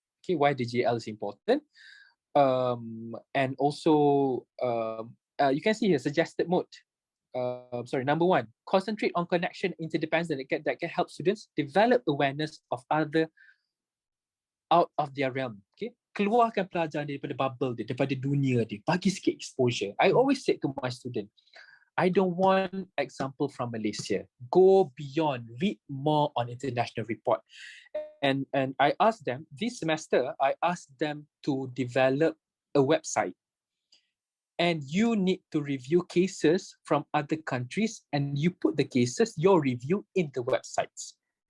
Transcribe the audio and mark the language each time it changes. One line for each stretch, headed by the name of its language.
English: Okay, why DGL is important. And also you can see here suggested mode. Sorry, number one, concentrate on connection interdependence that can help students develop awareness of other out of their realm.
Malay: Okay, keluarkan pelajar daripada bubble dia, daripada dunia dia, bagi sikit exposure.
English: I always say to my student, I don't want example from Malaysia. Go beyond, read more on international report. And I asked them, this semester, I asked them to develop a website. And you need to review cases from other countries and you put the cases, your review in the websites.